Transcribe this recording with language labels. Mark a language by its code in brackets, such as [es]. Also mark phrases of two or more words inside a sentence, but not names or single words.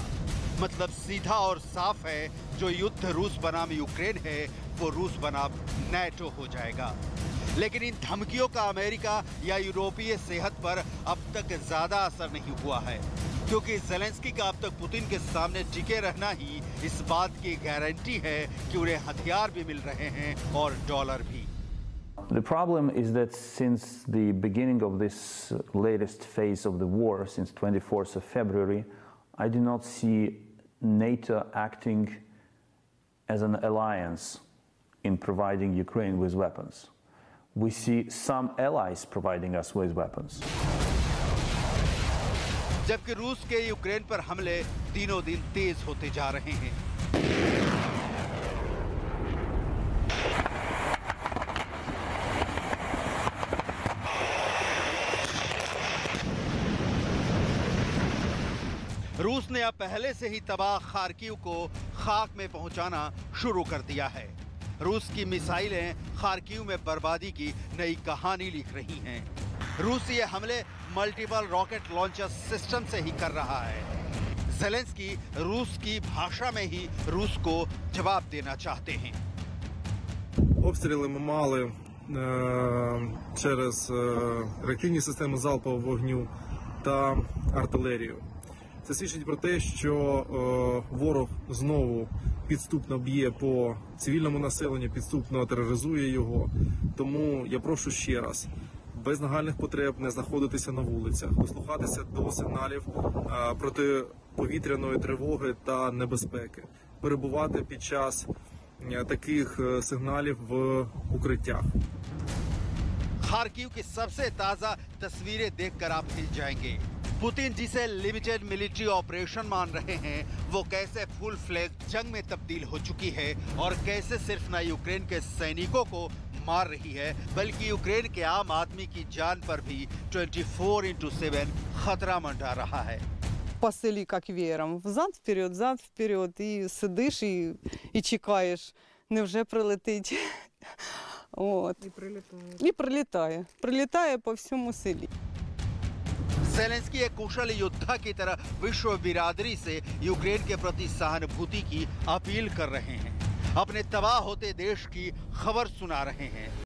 [hi] मतलब सीधा और साफ है, जो युद्ध रूस बनाम यूक्रेन है वो रूस बनाम नेटो हो जाएगा। लेकिन इन धमकियों का अमेरिका या यूरोपीय सेहत पर अब तक ज्यादा असर नहीं हुआ है, क्योंकि ज़ेलेंस्की का अब तक पुतिन के सामने टिके रहना ही इस बात की गारंटी है कि उन्हें हथियार भी मिल रहे हैं और डॉलर भी। [en] The problem is that since the beginning of this latest phase of the war, since 24th of February, I do not see NATO acting as an alliance in providing Ukraine with weapons. We see some allies providing us with weapons. [hi] जबकि रूस के यूक्रेन पर हमले दिनों दिन तेज होते जा रहे हैं। रूस ने अब पहले से ही तबाह खार्किव को खाक में पहुंचाना शुरू कर दिया है। रूस की मिसाइलें खार्किव में बर्बादी की नई कहानी लिख रही हैं। रूस ये हमले [en] multiple rocket launcher system [hi] से ही कर रहा है। ज़ेलेंस्की रूस की भाषा में ही रूस को जवाब देना चाहते हैं। [uk] Обстріли ми мали через реактивні системи залпового вогню та артилерію. Це свідчить про те, що ворог знову підступно б'є по цивільному населенню, підступно тероризує його. Тому я прошу ще раз, без нагальних потреб не знаходитися на вулицях, дослухатися до сигналів протиповітряної тривоги та небезпеки, перебувати під час таких сигналів в укриттях. [hi] खार्किव की सबसे ताजा तस्वीरें देखकर आप हिल जाएंगे। पुतिन जिसे [en] limited military operation [hi] मान रहे हैं, वो कैसे [en] full fledged [hi] जंग में तब्दील हो चुकी है और कैसे सिर्फ न यूक्रेन के सैनिकों को मार रही है, बल्कि यूक्रेन के आम आदमी की जान पर भी 24/7 खतरा मंडरा रहा है। [uk] По селі, як веером, взад вперед, і сидиш, і чекаєш, невже прилетить. От. І прилітає. Прилітає по всьому селі. [hi] ज़ेलेंस्की एक कुशल योद्धा की तरह विश्व बिरादरी से यूक्रेन के प्रति सहानुभूति की अपील कर रहे हैं, अपने तबाह होते देश की खबर सुना रहे हैं।